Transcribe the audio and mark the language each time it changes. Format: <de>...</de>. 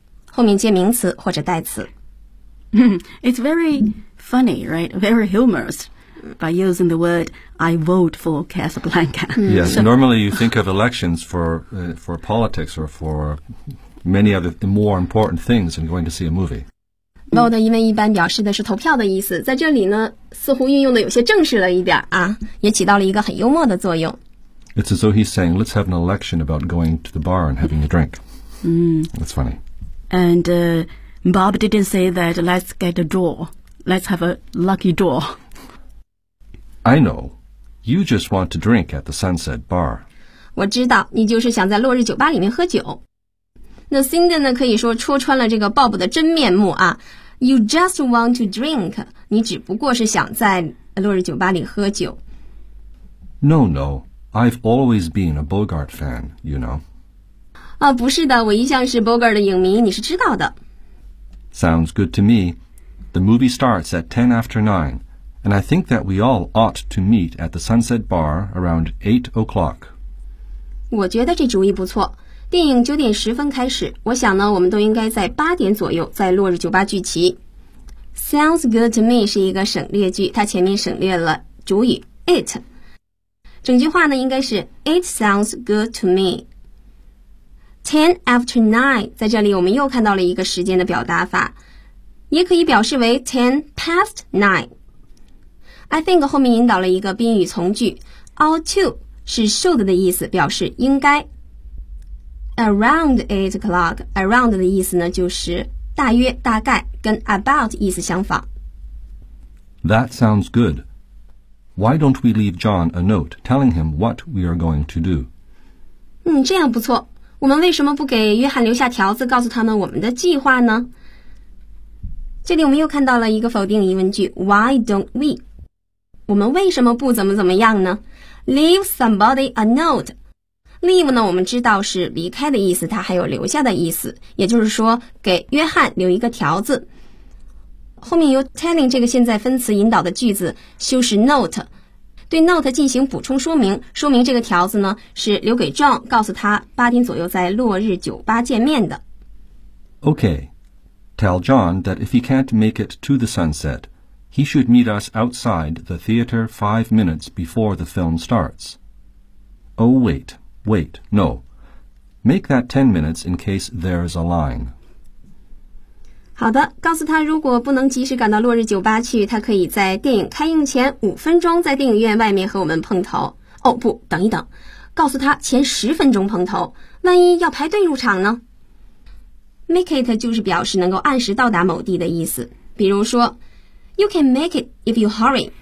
<zh>后面接名词或者代词。</zh> <en>It's very funny, right? Very humorous by using the word I vote for Casablanca. Yes, so, normally you think of elections for politics or for many other more important things than going to see a movie.</en> <zh>Vote 因为一般表示的是投票的意思，在这里呢似乎运用的有些正式了一点啊，也起到了一个很幽默的作用。</zh> <en>It's as though he's saying, let's have an election about going to the bar and having a drink. That's funny. And Bob didn't say that let's get a draw. Let's have a lucky draw. I know. You just want to drink at the Sunset Bar.</en> <zh>我知道，你就是想在落日酒吧里面喝酒。那 Cindy 呢，可以说戳穿了这个 Bob 的真面目啊。</zh> <en>You just want to drink.</en> <zh>你只不过是想在落日酒吧里喝酒。</zh> <en>No, no. I've always been a Bogart fan, you know.</en> <zh>啊，不是的，我一向是 Bogart 的影迷，你是知道的。</zh> <en>Sounds good to me. The movie starts at 10 after 9, and I think that we all ought to meet at the Sunset Bar around 8 o'clock.</en> <zh>我觉得这主意不错。电影九点十分开始，我想呢，我们都应该在八点左右在落日酒吧聚齐。 Sounds good to me 是一个省略句，它前面省略了主语 it。整句话呢，应该是</zh> <en>It sounds good to me。 Ten after nine，</en> <zh>在这里我们又看到了一个时间的表达法，也可以表示为 ten past nine。I think 后面引导了一个宾语从句 ，ought to 是 should 的意思，表示应该。</zh> <en>Around 8 o'clock,</en> <zh>around 的意思呢就是大约、大概，跟 about 意思相仿。</zh> <en>That sounds good. Why don't we leave John a note telling him what we are going to do?</en> <zh>嗯，这样不错。我们为什么不给约翰留下条子告诉他们我们的计划呢？这里我们又看到了一个否定疑问句</zh> <en>Why don't we?</en> <zh>我们为什么不怎么怎么样呢？</zh> <en>Leave somebody a note.</en> <zh>Leave 呢，我们知道是离开的意思，它还有留下的意思，也就是说给约翰留一个条子。后面由 telling 这个现在分词引导的句子修饰 note， 对 note 进行补充说明，说明这个条子呢是留给 John， 告诉他八点左右在落日酒吧见面的。</zh> <en>Okay, tell John that if he can't make it to the sunset, he should meet us outside the theater 5 minutes before the film starts. Oh, wait. Wait, no. Make that 10 minutes in case there's a line.</en> <zh>好的，告诉他如果不能及时赶到落日酒吧去，他可以在电影开映前5分钟在电影院外面和我们碰头。哦，不，等一等，告诉他前10分钟碰头，万一要排队入场呢？ Make it 就是表示能够按时到达某地的意思。比如说 ，</zh> <en>You can make it if you hurry.</en>